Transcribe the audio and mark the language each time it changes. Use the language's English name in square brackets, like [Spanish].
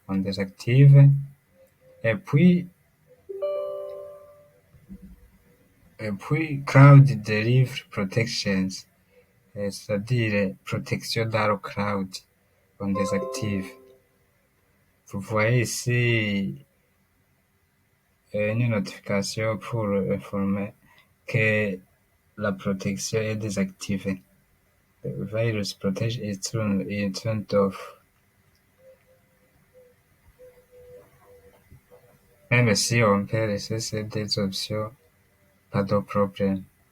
[French] On désactive. Et puis, Cloud Delivery Protections, c'est-à-dire protection dans le cloud, on désactive. Vous voyez ici une notification pour informer que la protection est désactivée. [English] The virus protection is turned off. [French] Même si on peut laisser ces deux options, pas de problème.